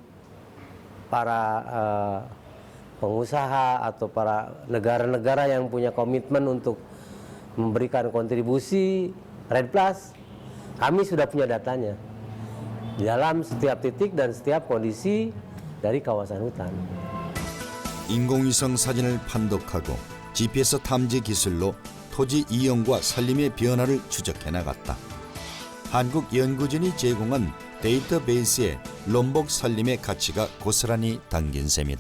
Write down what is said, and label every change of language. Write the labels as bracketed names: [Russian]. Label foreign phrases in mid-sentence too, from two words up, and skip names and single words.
[Indonesian] pengusaha atau para negara-negara yang punya komitmen untuk memberikan kontribusi REDD+, kami sudah punya datanya di dalam setiap titik dan setiap kondisi dari kawasan hutan. [Korean] 인공위성 사진을 판독하고 GPS 탐지 기술로 토지 이용과 산림의 변화를 추적해 나갔다. 한국 연구진이 제공한 데이터베이스에 롬복 산림의 가치가 고스란히 담긴 셈이다.